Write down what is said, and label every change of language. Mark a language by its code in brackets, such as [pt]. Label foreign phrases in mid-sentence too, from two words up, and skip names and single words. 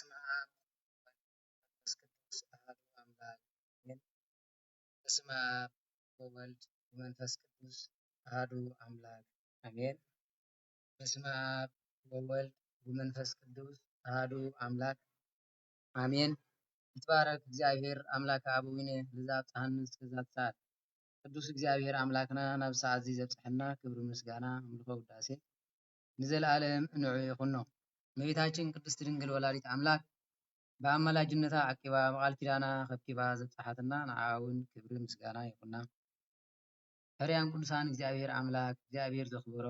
[gez] አብ ወመንፈስ ቅዱስ አሐዱ አምላክ አሜን። በስመ አብ ወወልድ ወመንፈስ ቅዱስ አሐዱ አምላክ አሜን። በስመ አብ ወወልድ ወመንፈስ ቅዱስ አሐዱ አምላክ አሜን። ይትባረክ እግዚአብሔር አምላከ አበዊነ ለዘአብጽሐነ እስከዛቲ [ti] ሰዓት። ቅዱስ እግዚአብሔር አምላክና ናብ ሰዓት እዚ ዘብጽሐና ክብሪ ምስጋና አምልኮ ውዳሴ ንዘለዓለም ንዑ ይኹን ነው። [am] እመቤታችን ቅድስት ድንግል ወላዲት አምላክ [ti] በአማላጅነታ አቂባ በቃል ኪዳና ከብኪባ ዘብጽሐትና ንዓውን ክብሪ ምስጋና ይኹና። ሕርያን ቅዱሳን እግዚአብሔር አምላክ እግዚአብሔር ዘክብሮም